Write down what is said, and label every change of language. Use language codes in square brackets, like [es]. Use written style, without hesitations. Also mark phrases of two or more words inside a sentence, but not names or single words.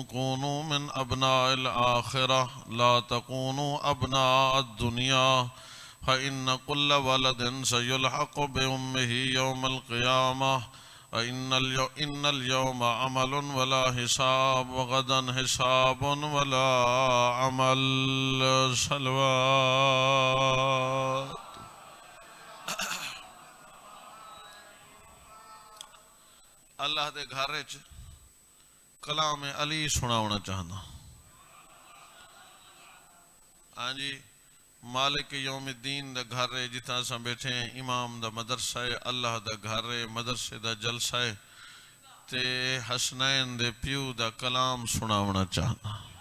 [ar] كونوا من أبناء الآخرة لا تكونوا أبناء الدنيا فإن كل ولد سيلحق بأمه يوم القيامة. إن اليوم عمل ولا حساب وغدا حساب ولا عمل. صلوات. [pa] اللہ دے گھر وچ کلام علی سناونا چاہنا. ہاں جی [ar] مالک یوم الدین [pa] دا گھر ہے جتنا اساں بیٹھے ہیں، امام دا مدرسہ ہے، اللہ دا گھر ہے، مدرسے دا جلسہ ہے، تے حسنین دے پیو دا کلام سناونا چاہنا۔